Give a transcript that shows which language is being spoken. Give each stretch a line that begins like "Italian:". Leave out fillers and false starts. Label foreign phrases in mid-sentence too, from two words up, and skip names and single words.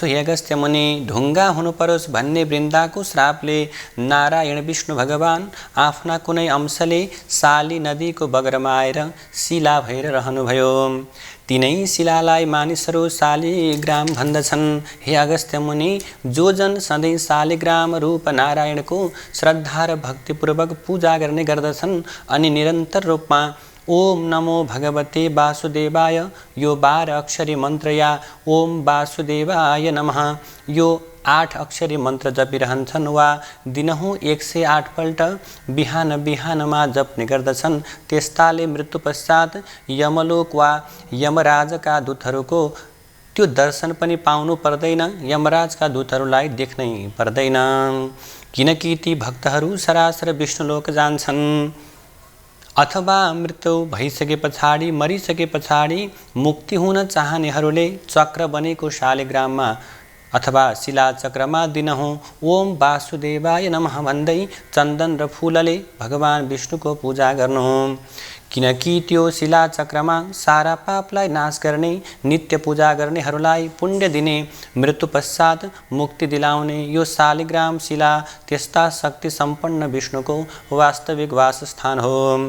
Nepali: हे अगस्त्य मुनि, ढुङ्गा हुनु परोस् भन्ने वृन्दाको श्रापले नारायण विष्णु भगवान आफ्ना कुनै अंशले शाली नदीको बगरमा आएर शिला भएर रहनुभयो। तिनै शिलालाई मानिसहरू शालिग्राम भन्दछन्। हे अगस्त्य मुनि, जो जन सधैँ शालिग्राम रूप नारायणको श्रद्धा र भक्तिपूर्वक पूजा गर्ने गर्दछन् अनि निरन्तर रूपमा
Sanskrit: ओम नमो भगवते वासुदेवाय
Nepali: यो 12 अक्षरी मन्त्र या
Sanskrit: ओम वासुदेवाय नमः
Nepali: यो 8 अक्षरी मन्त्र जपिरहन्छन् वा दिनहुँ 108 पल्ट बिहान बिहानमा जप्ने गर्दछन्, त्यस्ताले मृत्यु पश्चात यमलोक वा यमराजका दूतहरूको त्यो दर्शन पनि पाउनु पर्दैन, यमराजका दूतहरूलाई देख्नै पर्दैन, किनकि ती भक्तहरू सरासर विष्णुलोक जान्छन्। अथवा मृत्यु भइसके पछाडि मरिसके पछाडि मुक्ति हुन चाहनेहरूले चक्र बनेको शालिग्राममा अथवा शिलाचक्रमा दिनहुँ
Sanskrit: ओम वासुदेवाय नमः
Nepali: भन्दै चन्दन र फूलले भगवान विष्णुको पूजा गर्नु, किनकि त्यो शिलाचक्रमा सारा पापलाई नाश गर्ने नित्य पूजा गर्नेहरूलाई पुण्य दिने मृत्यु पश्चात मुक्ति दिलाउने यो शालिग्राम शिला त्यस्ता शक्ति सम्पन्न विष्णुको वास्तविक वासस्थान हो।